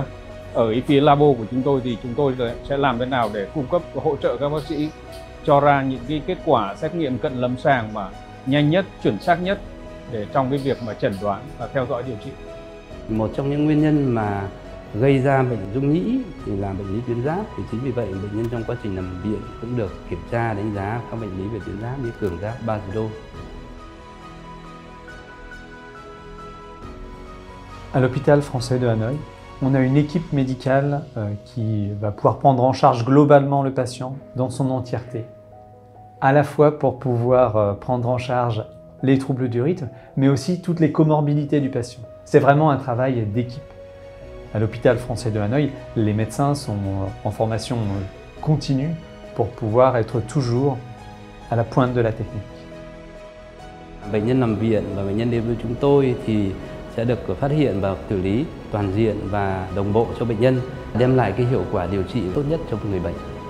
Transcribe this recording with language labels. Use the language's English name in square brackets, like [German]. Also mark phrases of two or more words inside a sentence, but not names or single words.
[Vietnamese] Ở phía labo của chúng tôi thì chúng tôi sẽ làm thế nào để cung cấp và hỗ trợ các bác sĩ cho ra những cái kết quả xét nghiệm cận lâm sàng mà nhanh nhất, chuẩn xác nhất để trong cái việc mà chẩn đoán và theo dõi điều trị. Một trong những nguyên nhân mà gây ra bệnh rung nhĩ thì là bệnh lý tuyến giáp, thì chính vì vậy bệnh nhân trong quá trình nằm viện cũng được kiểm tra đánh giá các bệnh lý về tuyến giáp như cường giáp Basedow. [French] À l'hôpital français de Hanoï, on a une équipe médicale qui va pouvoir prendre en charge globalement le patient dans son entièreté, à la fois pour pouvoir prendre en charge les troubles du rythme, mais aussi toutes les comorbidités du patient. C'est vraiment un travail d'équipe. À l'hôpital français de Hanoï, les médecins sont en formation continue pour pouvoir être toujours à la pointe de la technique. [Vietnamese] Bệnh nhân nằm viện và bệnh nhân đến với chúng tôi thì sẽ được phát hiện và xử lý toàn diện và đồng bộ cho bệnh nhân, đem lại cái hiệu quả điều trị tốt nhất cho người bệnh.